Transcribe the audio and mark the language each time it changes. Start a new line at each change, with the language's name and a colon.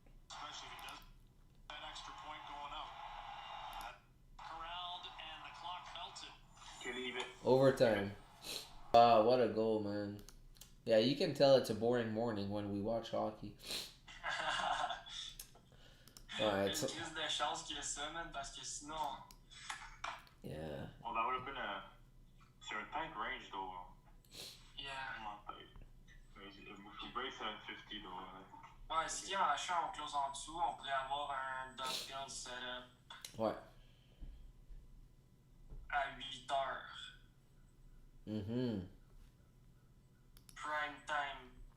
English: Especially if it does that extra point going out. Corralled and the clock melted. Okay, leave it. Overtime. Wow, what a goal, man. Yeah, you can tell it's a boring morning when we watch hockey. Alright, so...
French: Crise de chance qu'il y ait ça, man, parce que sinon...
English: Yeah. Well, that would have been a certain range though. Yeah. If we break 750 though.
French: Ouais, si en achat, on close en dessous, on pourrait avoir un ducktail setup Ouais. à 8 heures.
English: Prime time.